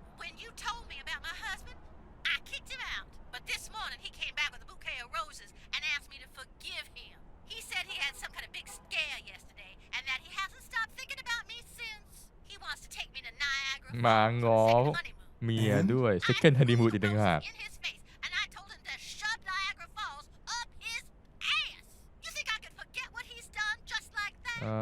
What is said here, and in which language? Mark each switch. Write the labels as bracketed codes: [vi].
[en] When you told me about my husband, I kicked him out. But this morning he came back with a bouquet of roses and asked me to forgive him. He said he had some kind of big scare yesterday and that he hasn't stopped thinking about me since. He wants to take me to Niagara [th] มาง้อเมียด้วย [en] second honeymoon [th] อีกต่างหาก [en] in his face, and I told him to shove Niagara Falls up his ass. You think I could forget what he's done just like that?